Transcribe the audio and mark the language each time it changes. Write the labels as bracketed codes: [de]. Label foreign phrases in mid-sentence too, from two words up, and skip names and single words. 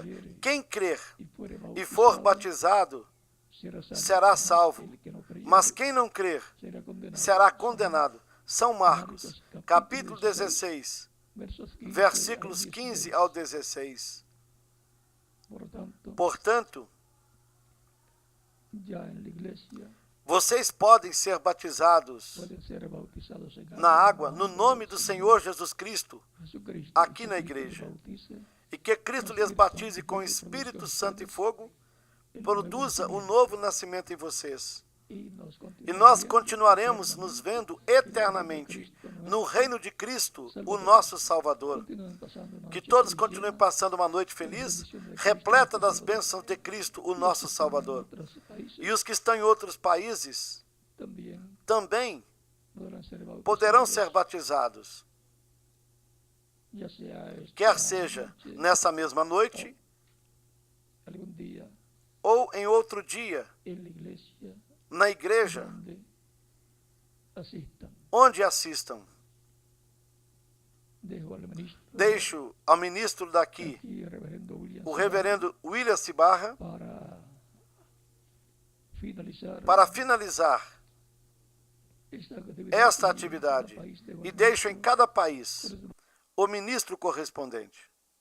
[pt] Quem crer e for batizado será salvo, mas quem não crer será condenado. São Marcos, capítulo 16, versículos 15 ao 16. Portanto, Vocês podem ser batizados [es] pueden ser bautizados en [pt] na água [es] agua [pt] no nome do Senhor Jesus Cristo [es] Jesucristo, [pt] aqui na [es] Jesucristo [pt] igreja. [es] los bautice, [pt] e que Cristo lhes batize com Espírito Santo e fogo, produza um novo nascimento em vocês. [es] y [pt] E nós continuaremos nos vendo eternamente no reino de Cristo, o nosso Salvador. Que todos continuem passando uma noite feliz, repleta das bênçãos de Cristo, o nosso Salvador. E os que estão em outros países também poderão ser batizados. Quer seja nessa mesma noite [es] algún día [pt] ou em outro dia, [es] en la iglesia [pt] na igreja, [es] donde asistan. [pt] onde assistam. [es] Dejo al ministro [pt] Deixo ao ministro daqui, [es] aquí, el reverendo William [pt] o reverendo William Cibarra, [es] para finalizar [pt] para finalizar [es] esta [pt] esta atividade e deixo em cada país o ministro correspondente.